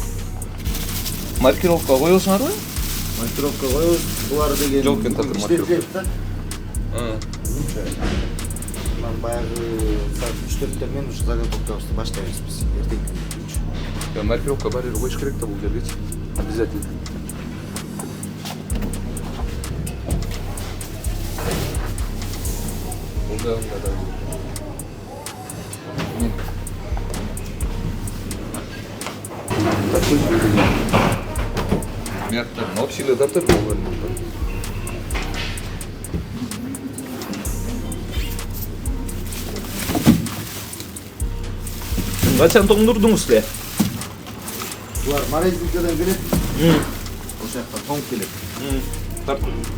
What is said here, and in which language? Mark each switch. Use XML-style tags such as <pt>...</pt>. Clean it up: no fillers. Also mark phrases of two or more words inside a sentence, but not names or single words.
<ky>Маркировка коесуңарбы? Маркировка коебуз. Булар деген Жок экен такыр маркировка. Мен баягы саат 3-4 мен ушу заготовкабызды баштайбыз биз. Эртеңки 3. Маркировка бар коюш керек да бул жергечи.</ky> <ru>Обязательно. Да. Такой же. Мягко. Но вообще да ты говоришь.</ru> <ky>Качан тоңдурдуңуз эле? Булар Морозовкадан келет. Ошол жакка тоң келет. Тартып.</ky>